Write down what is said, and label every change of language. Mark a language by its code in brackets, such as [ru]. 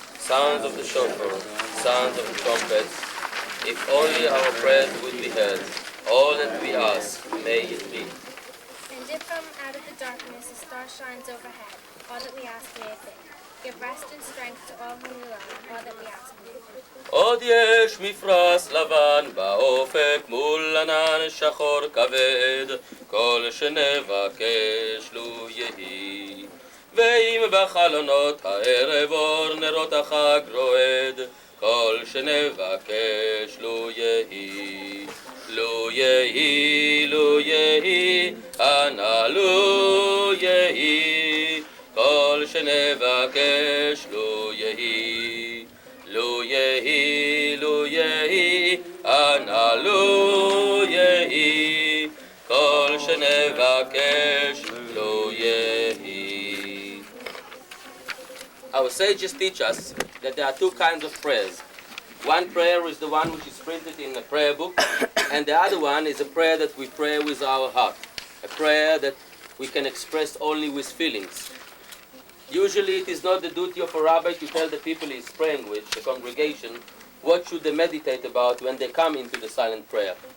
[en] Sounds of the shofar, sounds of the trumpets. If only our prayers would be heard. All that we ask, may it be. And if from out of the darkness a star shines overhead, all that we ask, may it be. Give rest and strength to all whom you love. All that we ask, may it be. [he] עוד יש מפרש לבן באופק מול ענן שחור כבד, כל שנבקש לו יהי. ואם בחלונות הערב אור נרות החג רועד, כל שנבקש לו יהי. לו יהי, לו יהי, אנא לו יהי, כל שנבקש לו יהי. לו יהי, לו יהי, אנא לו יהי, כל שנבקש לו יהי. [en] Our sages teach us that there are two kinds of prayers. One prayer is the one which is printed in a prayer book, and the other one is a prayer that we pray with our heart, a prayer that we can express only with feelings. Usually it is not the duty of a rabbi to tell the people he is praying with, the congregation, what should they meditate about when they come into the silent prayer.